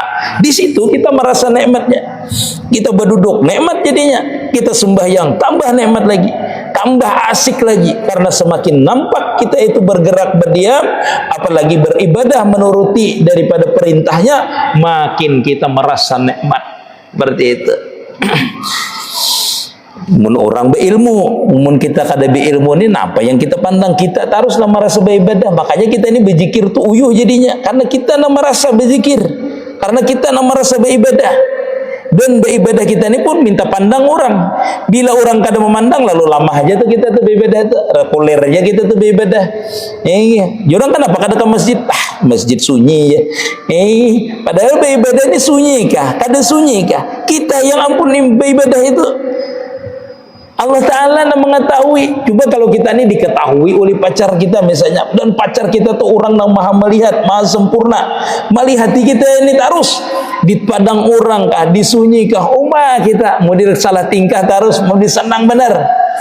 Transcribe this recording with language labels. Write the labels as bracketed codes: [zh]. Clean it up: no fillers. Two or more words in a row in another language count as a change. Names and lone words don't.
[bjn] Di situ kita merasa nikmatnya. Kita berduduk, nikmat jadinya. Kita sembahyang, tambah nikmat lagi. Tambah asik lagi, karena semakin nampak kita itu bergerak berdiam, apalagi beribadah menuruti daripada perintahnya, makin kita merasa nikmat. Seperti itu. Mun orang berilmu, mun kita kada berilmu ini apa yang kita pandang, kita haruslah merasa beribadah. Makanya kita ini berzikir tuh uyuh jadinya, karena kita nak merasa berzikir, karena kita nak merasa beribadah. Dan beribadah kita ini pun minta pandang orang. Bila orang kada memandang, lalu lama aja tuh kita tuh beribadah tuh, reguler aja kita tuh beribadah. Orang kenapa kada ke masjid? Masjid sunyi ya. Padahal beribadah ini sunyi kah? Kada sunyi kah? Kita yang ampun beribadah itu Allah Ta'ala nak mengetahui. Coba kalau kita ini diketahui oleh pacar kita misalnya, dan pacar kita tuh orang yang maha melihat, maha sempurna, melihat kita ini terus di padang orang kah, disunyi kah, kita mau salah tingkah terus, mau disenang benar.